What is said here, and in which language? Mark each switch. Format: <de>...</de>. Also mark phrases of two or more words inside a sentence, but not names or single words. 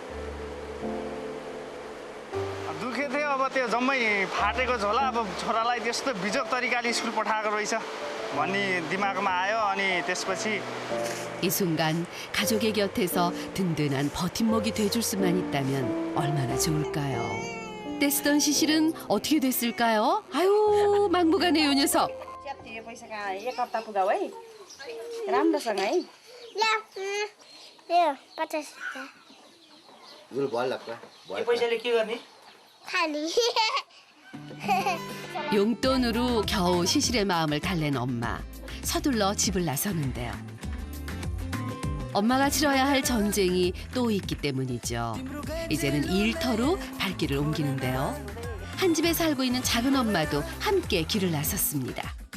<ne>दुःखे थियो अब त्यो जम्मै फाटेको झोला अब छोरालाई त्यस्तो बिजोग तरिकाले स्कुल पठाएको रहेछ भन्ने दिमागमा आयो अनि त्यसपछि</ne> <ko>이 순간 가족의 곁에서 든든한 버팀목이 돼줄 수만 있다면 얼마나 좋을까요? 떼쓰던 시실은 어떻게 됐을까요? 아유 막무가내 요 녀석.</ko> <ne>च्याति यो पैसा कहाँ एक हप्ता पुगाऊ है राम्रोसँग है यो 50 गुरु भल लाग्छ यो पैसाले के गर्ने खाली</ne> <ko>용돈으로 겨우 시실의 마음을 달랜 엄마. 서둘러 집을 나서는데요. 엄마가 치러야 할 전쟁이 또 있기 때문이죠. 이제는 일터로 발길을 옮기는데요. 한 집에 살고 있는 작은 엄마도 함께 길을 나섰습니다.</ko>